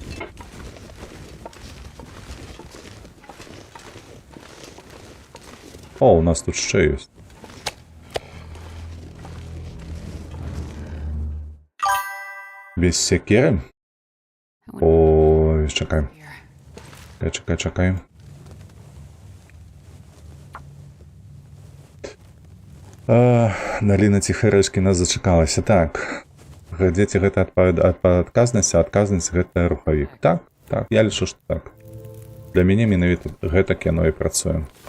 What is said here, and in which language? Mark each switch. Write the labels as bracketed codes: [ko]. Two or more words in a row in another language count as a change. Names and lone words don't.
[uk] О, у нас тут ще є. Без секири? Ой, чекай. Чекай. [be] Наліна Ціхарэшкі нас зачакалася. Так. Дзеці гэта ад адказнасці, а адказнасць гэта рухавік. Так, я лічу, што так. Для мяне менавіта гэтак яно і працуе.